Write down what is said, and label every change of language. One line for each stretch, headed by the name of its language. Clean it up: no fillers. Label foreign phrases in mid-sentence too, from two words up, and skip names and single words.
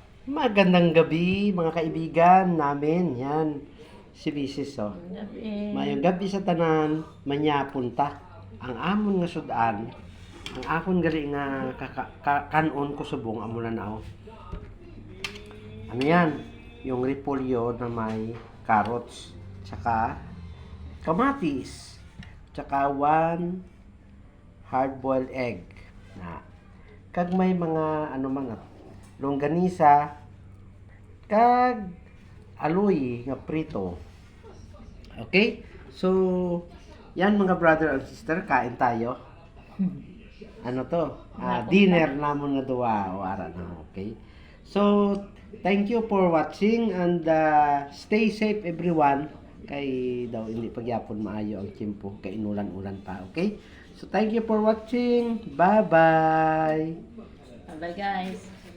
Filipino: Magandang gabi, mga kaibigan namin. Yan, si Mrs. Oh. Gabi.
Hiligaynon: Mayong gabi sa tanan, manyapunta. Ang amon nga sudan, ang akon gali nga kanon ko subong amo na nao.
Filipino: Ano yan? Yung repolyo na may carrots, tsaka kamatis, tsaka
English: one hard-boiled egg.
Hiligaynon: Na, kag may mga ano mga longganisa, kag aloy nga prito.
English: Okay?
Filipino: So, yan mga
English: brother and sister,
Filipino: kain tayo.
Hiligaynon: Ano to? Dinner namon nga duwa o ara na,
English: okay? So, thank you for watching and stay safe everyone.
Hiligaynon: Kay daw hindi pagyapon maayo ang tiyempo kay inulan-ulan pa,
English: okay? So, thank you for watching. Bye-bye. Bye guys.